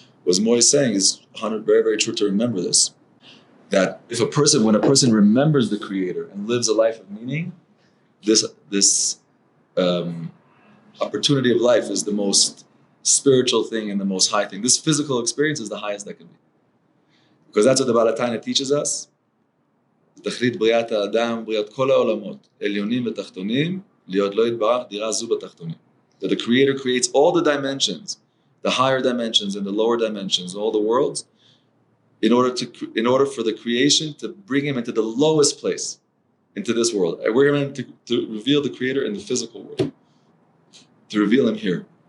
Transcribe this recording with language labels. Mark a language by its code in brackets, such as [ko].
[en] What Moy is saying is very, very true to remember this. That when a person remembers the Creator and lives a life of meaning, this opportunity of life is the most spiritual thing and the most high thing. This physical experience is the highest that can be. Because that's what the Baal HaTanya teaches us. [he] תכלית בריאת האדם, בריאת כל העולמות, עליונים ותחתונים, להיות לא יתברך, דירה זו בתחתונים. [en] That the Creator creates all the dimensions, the higher dimensions and the lower dimensions, all the worlds, in order for the creation to bring him into the lowest place, into this world. And we're meant to reveal the Creator in the physical world, to reveal him here.